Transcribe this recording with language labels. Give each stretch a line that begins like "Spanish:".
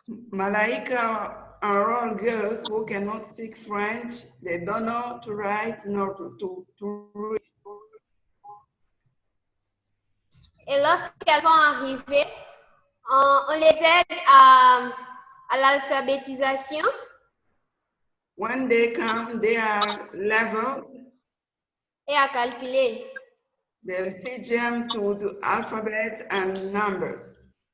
English: Malaika enroll girls who cannot speak French, they don't know to write nor to read.
French: Et lorsqu'elles vont arriver, on les aide à l'alphabétisation.
English: When they come, they are leveled.
French: Et à calculer.
English: They'll teach them to do alphabet and numbers.